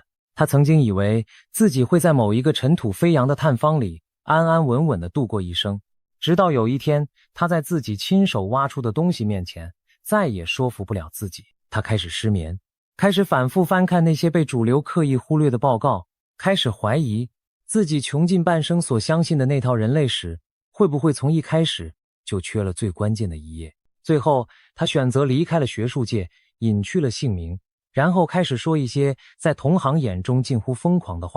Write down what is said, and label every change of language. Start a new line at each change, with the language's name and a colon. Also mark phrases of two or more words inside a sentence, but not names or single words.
Chinese: 他曾經以為自己会在某一個塵土飛揚的探方裡安安穩穩地度過一生，直到有一天，他在自己親手挖出的東西面前再也說服不了自己。他開始失眠，開始反覆翻看那些被主流刻意忽略的報告，開始懷疑自己窮盡半生所相信的那套人類史會不會從一開始就缺了最關鍵的一頁。最後，他選擇離開了學術界，隱去了姓名，然後開始說一些在同行眼中近乎瘋狂的話。